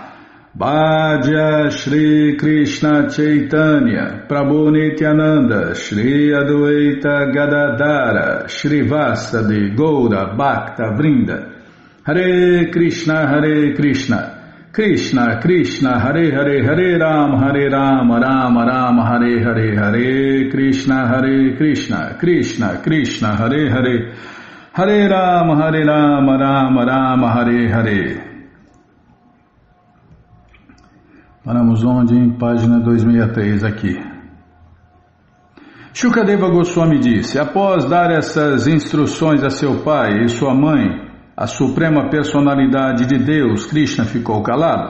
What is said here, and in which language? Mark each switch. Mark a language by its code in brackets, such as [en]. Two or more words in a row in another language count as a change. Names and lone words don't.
[sa] Bhaja Shri Krishna Chaitanya Prabhu Nityananda Shri Adwaita Gadadara Shri Vasadi Goura Bhakta Vrinda Hare Krishna Krishna Krishna Hare Hare Hare Rama Rama Rama Hare Hare Hare Krishna Krishna Krishna Hare Hare Hare Rama Rama Rama Hare Hare. [pt] Paramos onde? Em página 263 aqui. Shukadeva Goswami disse: após dar essas instruções a seu pai e sua mãe, a suprema personalidade de Deus, Krishna, ficou calado.